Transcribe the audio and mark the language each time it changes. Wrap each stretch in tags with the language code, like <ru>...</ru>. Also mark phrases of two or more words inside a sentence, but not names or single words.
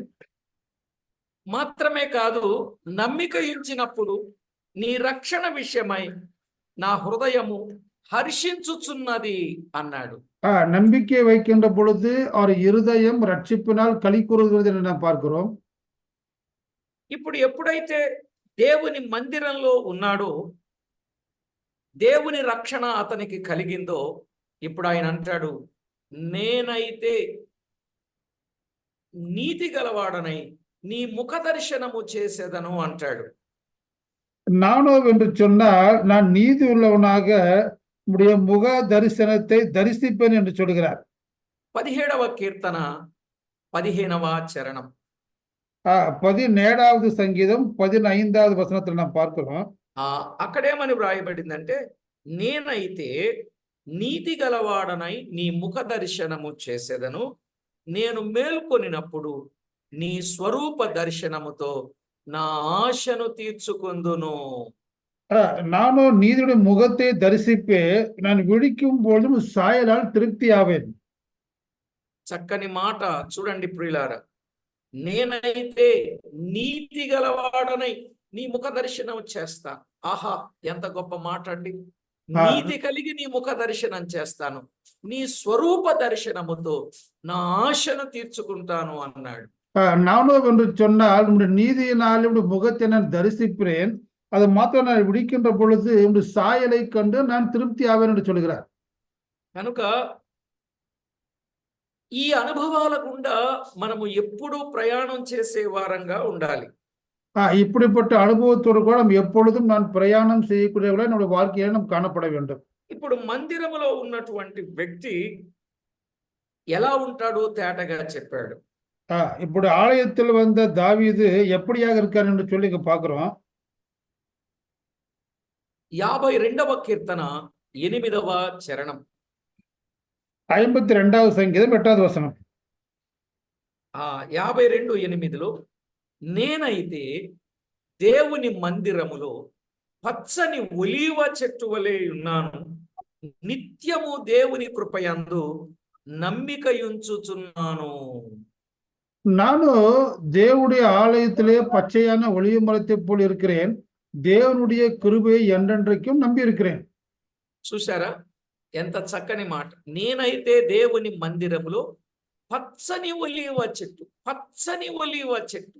<te>మాత్రమే కాదు, నమ్మికయుంచినప్పుడు నీ రక్షణ విషయమై నా హృదయము హర్షించుచున్నది అన్నాడు.</te> <ta>நம்பிக்கை வைக்கின்ற பொழுது அவர் இருதயம் ரட்சிப்பினால் களி கூறுகிறது என்று நாம் பார்க்கிறோம்.</ta> <te>ఇప్పుడు ఎప్పుడైతే దేవుని మందిరంలో ఉన్నాడో, దేవుని రక్షణ అతనికి కలిగిందో, ఇప్పుడు ఆయన అంటాడు, నేనైతే నీతి గలవాడనై నీ ముఖ దర్శనము చేసేదను అంటాడు.</te> <ta>நானோ என்று சொன்னால் நான் நீதி உள்ளவனாக உடைய முக தரிசனத்தை தரிசிப்பேன் என்று சொல்கிறார்.</ta> <te>17వ కీర్తన 15వ చరణం.</te> <ta>17வது சங்கீதம் 15வது வசனத்தில் நாம் பார்க்கிறோம்.</ta> <te>అక్కడేమని వ్రాయబడిందంటే, నేనైతే నీతి గలవాడనై నీ ముఖ దర్శనము చేసేదను, నేను మేల్కొనినప్పుడు నీ స్వరూప దర్శనముతో నా ఆశను తీర్చుకుందును.</te> <ta>நானோ நீதியுடைய முகத்தை தரிசிப்பே, நான் விழிக்கும் பொழுதும் சாயலால் திருப்தி ஆவேன்.</ta> <te>చక్కని మాట చూడండి ప్రియులారా. నేనైతే నీతి గలవాడనై నీ ముఖ దర్శనం చేస్తా. ఆహా, ఎంత గొప్ప మాట అండి. నీతి కలిగి నీ ముఖ దర్శనం చేస్తాను, నీ స్వరూప దర్శనముతో నా ఆశను తీర్చుకుంటాను అన్నాడు.</te> <ta>நானோ என்று சொன்னால் உங்களுடைய நீதியினால் உங்களுடைய முகத்தை நான் தரிசிக்கிறேன், அது மாத்திரம் நான் விழிக்கின்ற பொழுது உங்களுடைய சாயலை கண்டு நான் திருப்தி ஆவேன் என்று சொல்கிறார்.</ta> <te>కనుక ఈ అనుభవాల గుండా మనము ఎప్పుడూ ప్రయాణం చేసే వారంగా ఉండాలి.</te> <ta>இப்படிப்பட்ட அனுபவத்தோடு கூட நம்ம எப்பொழுதும் நான் பிரயாணம் செய்யக்கூடியவர்களாய் நம்முடைய வாழ்க்கையில நாம் காணப்பட வேண்டும்.</ta> <te>ఇప్పుడు మందిరములో ఉన్నటువంటి వ్యక్తి ఎలా ఉంటాడో తేటగా చెప్పాడు.</te> <ta>இப்படி ஆலயத்தில் வந்த தாவீது எப்படியாக இருக்கார் என்று சொல்லி இங்க பார்க்கிறோம்.</ta> <te>52వ కీర్తన 8వ చరణం.</te> <ta>52வ சங்கீதம் 8வ வசனம்.</ta> <te>52:8లో నేనైతే దేవుని మందిరములో పచ్చని ఒలీవ చెట్టు వలె ఉన్నాను, నిత్యము దేవుని కృపయందు నమ్మికయుంచుచున్నాను.</te> <ta>நானும் தேவனுடைய ஆலயத்திலே பச்சையான ஒளிவு மரத்தைப் போல் இருக்கிறேன். தேவனுடைய கிருபையை என்றென்றைக்கும் நம்பி இருக்கிறேன்.</ta> <te>చూశారా ఎంత చక్కని మాట. నేనైతే దేవుని మందిరములో పచ్చని ఒలీవ చెట్టు, పచ్చని ఒలీవ చెట్టు.</te>